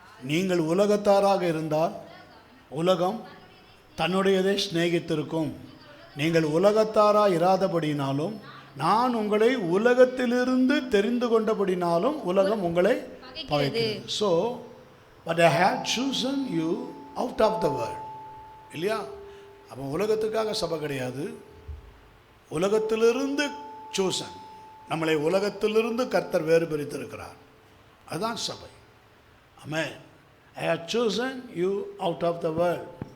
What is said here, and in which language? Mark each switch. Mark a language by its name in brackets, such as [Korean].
[Tamil] நீங்கள் உலகத்தாராக இருந்தால் உலகம் தன்னுடையதை சிநேகித்திருக்கும். நீங்கள் உலகத்தாராக இராதபடினாலும் நான் உங்களை உலகத்திலிருந்து தெரிந்து கொண்டபடினாலும் உலகம் உங்களை பகைக்கிறது. [English] So but I have chosen you out of the world. [Tamil] இல்லையா? அப்போ உலகத்துக்காக சபை கிடையாது, உலகத்திலிருந்து chosen. நம்மளை உலகத்திலிருந்து கர்த்தர் வேறு பிரித்திருக்கிறார். அதுதான் சபை. ஆமென். [English] I have chosen you out of the world.